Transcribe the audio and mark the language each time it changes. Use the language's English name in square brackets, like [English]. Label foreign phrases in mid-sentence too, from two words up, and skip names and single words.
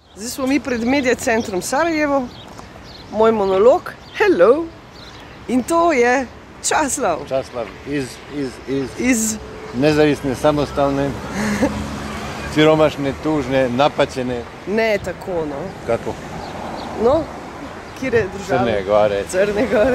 [Slovenian] Zdaj smo mi pred Media centrom Sarajevo, moj monolog, hello, in to je Časlav. [Serbian] Časlav iz nezavisne, samostalne, siromašne, tužne, napaćene. [Slovenian] Ne tako, no. Kako? No, kire države? [Serbian] Crne Gore. Crne Gore.